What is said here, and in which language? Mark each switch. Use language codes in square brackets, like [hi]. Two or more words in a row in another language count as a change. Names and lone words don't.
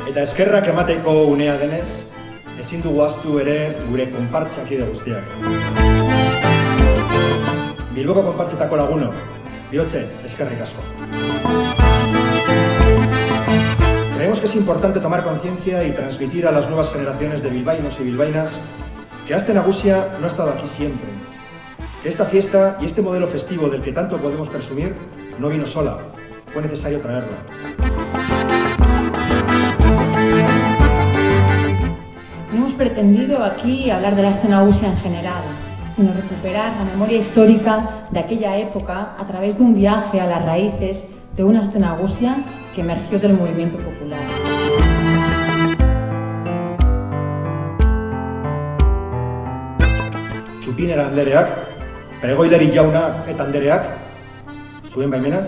[eu] eskerrak emateko unea denez, ezin dugu ahaztu ere gure konpartsakide guztiak. Bilboko konpartsetako lagunok, bihotzez, eskerrik asko. [es] Creemos que es importante tomar conciencia y transmitir a las nuevas generaciones de bilbaínos y bilbaínas que Aste Nagusia no ha estado aquí siempre. Esta fiesta y este modelo festivo del que tanto podemos presumir no vino sola, fue necesario traerla. No hemos pretendido aquí hablar de la Aste Nagusia en general, sino recuperar la memoria histórica de aquella época a través de un viaje a las raíces de una Aste Nagusia que emergió del movimiento popular. [eu] Txupinera andereak, Pregoiderik jauna eta andereak, zuen baimenaz?